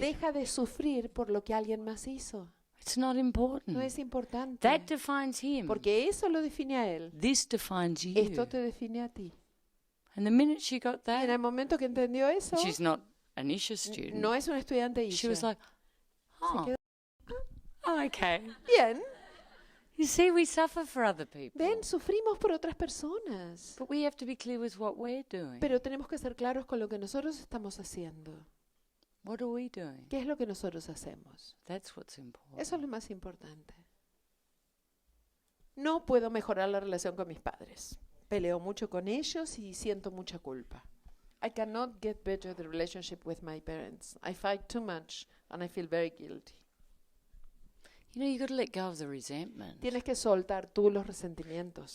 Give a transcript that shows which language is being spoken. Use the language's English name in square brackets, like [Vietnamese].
[Spanish] deja de sufrir por lo que alguien más hizo. [English] It's not important. [Spanish] No es importante. [English] That defines him. [Spanish] Porque eso lo define a él. [English] This defines you. [Spanish] Esto te define a ti. [English] And the minute she got [Spanish] Y en [English] that, [Spanish] el momento que entendió eso, [English] she's not an Isha student. [Spanish] no es un estudiante [English] She [Spanish] Isha. [English] was like, oh, [Spanish] quedó- [English] oh, okay. [Spanish] Bien, [English] You see, we suffer for other people. [Spanish] ven, sufrimos por otras personas. [English] But we have to be clear with what we're doing. [Spanish] Pero tenemos que ser claros con lo que nosotros estamos haciendo. [English] What are we doing? [Spanish] ¿Qué es lo que nosotros hacemos? [English] That's what's important. [Spanish] Eso es lo más importante. No puedo mejorar la relación con mis padres. Peleo mucho con ellos y siento mucha culpa. [English] I cannot get better the relationship with my parents. I fight too much and I feel very guilty. You know, you've got to let go of the resentment. [Spanish] Tienes que soltar tú los resentimientos.